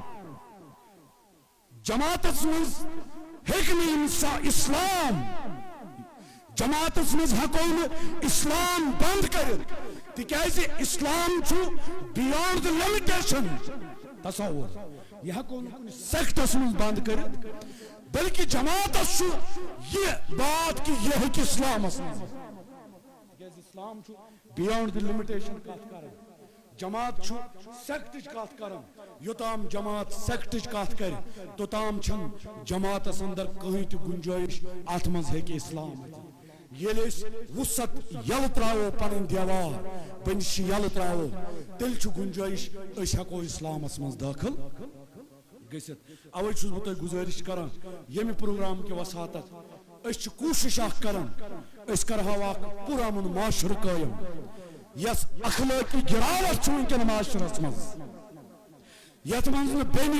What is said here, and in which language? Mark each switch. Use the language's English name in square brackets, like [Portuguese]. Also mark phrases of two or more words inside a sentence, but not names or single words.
[Kashmiri] جماعتس منٛز ہیٚکہِ نہٕ اسلام جماعتس منٛز ہٮ۪کو نہٕ اسلام بند کٔرِتھ تِکیازِ اسلام چھُ [English] beyond the limitation [Kashmiri] تصور یہِ ہٮ۪کو نہٕ کُنہِ سیکٹس منٛز بند کٔرِتھ بلکہِ جماعتس چھُ یہِ بات کہِ یہِ ہیٚکہِ اسلامس منٛز تِکیازِ اسلام چھُ [English] beyond the limitation [Kashmiri] کتھ کران جماعت چھُ سیکٹٕچ کتھ کران یوٚتام جماعت سیکٹٕچ کتھ کرِ توٚتام چھنہٕ جماعتس اندر کٕہٕنۍ تہِ گُنجٲیش اتھ منٛز ہیٚکہِ اسلام ییٚلہِ أسۍ وُسعت یلہٕ ترٛاوو پنٕنۍ دیوار بٔنِش یلہٕ ترٛاوو تیٚلہِ چھُ گُنجٲیش أسۍ ہٮ۪کو اسلامس منٛز دٲخل گٔژھِتھ اوے چھُس بہٕ تۄہہِ گُزٲرِش کران ییٚمہِ پروگرام کہِ وساتت أسۍ چھِ کوٗشش اکھ کران أسۍ کرہاو اکھ پُرامُن معاشرٕ قٲیِم یس اخلٲقی گراوٹ چھُ ونکٮ۪ن معاشرس منٛز یتھ منٛز نہٕ